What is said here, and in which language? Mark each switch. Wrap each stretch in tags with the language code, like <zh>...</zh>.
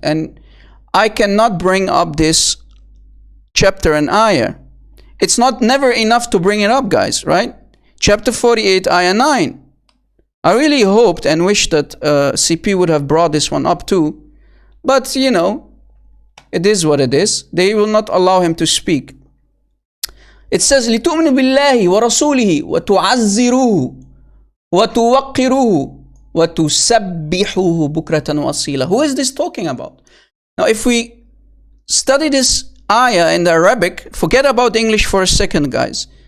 <en>And I cannot bring up this chapter and ayah. It's never enough to bring it up, guys, right? Chapter 48, ayah 9. I really hoped and wished that CP would have brought this one up too. But, you know, it is what it is. They will not allow him to speak. It says,</en> <ar>لِتُؤْمِنُوا بِاللَّهِ وَرَسُولِهِ وَتُعَزِّرُوهُ وَتُوَقِّرُوهُ وَتُسَبِّحُوهُ بُكْرَةً وَأَصِيلًا.</ar> <en>Who is this talking about? Now, if we study this ayah in the Arabic, forget about English for a second, guys.</en>